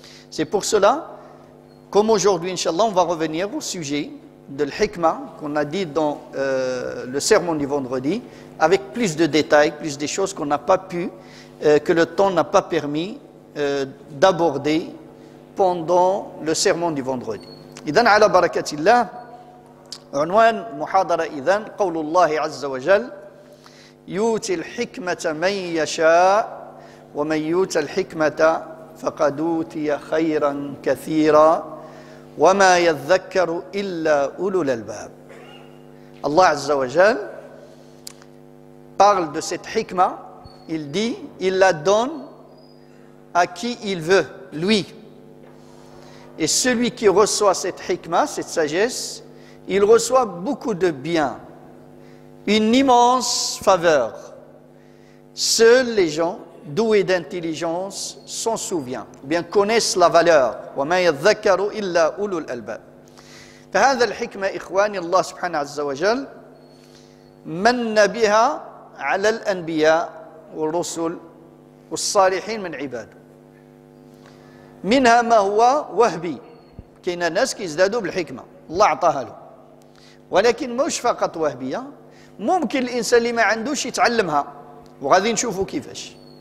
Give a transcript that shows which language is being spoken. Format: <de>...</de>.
<fr>C'est pour cela, comme aujourd'hui, Inch'Allah, on va revenir au sujet de l'hikmah qu'on a dit dans le sermon du vendredi, avec plus de détails, plus des choses qu'on n'a pas pu, que le temps n'a pas permis d'aborder pendant le sermon du vendredi.</fr> <ar>إذن على بركة الله عنوان محاضرة إذن قول الله عز وجل يؤتي الحكمة من يشاء ومن يؤت الحكمة فقد أوتي خيرا كثيرا وما يذكر إلا أولو الألباب.</ar> <fr>Allah Azza wa Jal parle de cette hikmah, il dit, il la donne à qui il veut, lui. Et celui qui reçoit cette hikmah, cette sagesse, il reçoit beaucoup de bien, une immense faveur. Seuls les gens doués d'intelligence s'en souviennent, ou bien connaissent la valeur.</fr> <ar>وَمَا يَذَّكَّرُ إِلَّا أُولُو الْأَلْبَابِ. فهذا الحكمة إخواني الله سبحانه عز وجل من بها على الأنبياء والرسل والصالحين من عباده. منها ما هو وهبي، كاين ناس كيزدادوا بالحكمة الله أعطاها له، ولكن مش فقط وهبية، ممكن الإنسان اللي ما عندوش يتعلمها، وغادي نشوفوا كيفاش.</ar>